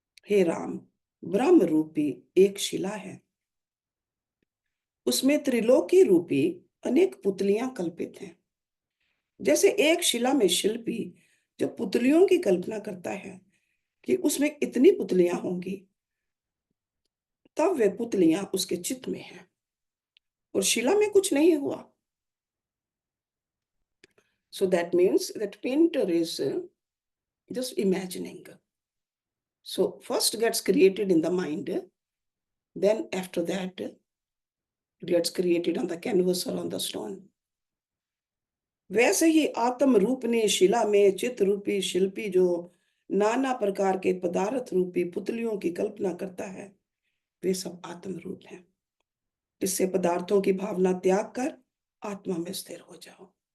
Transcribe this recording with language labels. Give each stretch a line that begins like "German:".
Hindi: हे राम, ब्रह्म रूपी एक शिला है. उसमें त्रिलोकी रूपी अनेक पुतलियां कल्पित हैं. जैसे एक शिला में शिल्पी जो पुतलियों की कल्पना करता है कि उसमें इतनी पुतलियां होंगी, तब वे पुतलियां उसके चित्त में हैं और शिला में कुछ नहीं हुआ.
English: So that means that painter is just imagining. So first gets created in the mind, then after that it gets created on the canvas or on the stone.
Hindi: वैसे ही आत्म रूप ने शिला में चित्त रूपी शिल्पी जो नाना प्रकार के पदार्थ रूपी पुतलियों की कल्पना करता है, वे सब आत्म रूप हैं. इससे पदार्थों की भावना त्याग कर आत्मा में स्थिर हो जाओ.